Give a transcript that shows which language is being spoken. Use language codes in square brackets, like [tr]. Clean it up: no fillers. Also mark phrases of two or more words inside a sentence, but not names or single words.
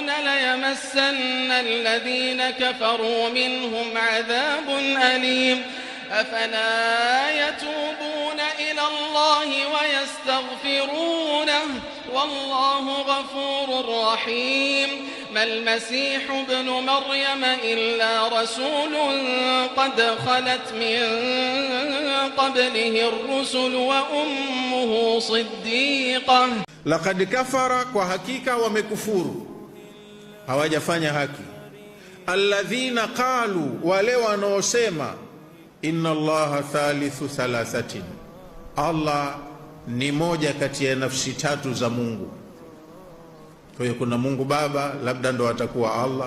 [ar] ليمسن الذين كفروا منهم عذاب أليم أفلا يتوبون إلى الله ويستغفرونه والله غفور رحيم ما المسيح ابن مريم إلا رسول قد خلت من قبله الرسل وأمه صديقة. لقد كفر [sw] kwa hakika wamekufuru, hawajafanya haki. [ar] الذين قالوا, [sw] wale wanaosema [ar] إن الله ثالث ثلاثة, [sw] Allah ni moja kati ya nafsi tatu za Mungu. Kwa hiyo kuna Mungu Baba, labda ndo atakuwa Allah.